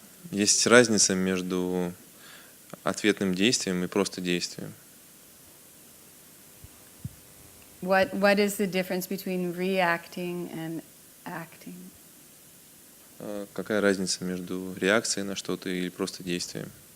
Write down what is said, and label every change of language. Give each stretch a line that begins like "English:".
Russian: Есть разница между ответным действием и просто действием.
English: What is the difference between reacting and acting?
Russian: Какая разница между реакцией на что-то или просто действием?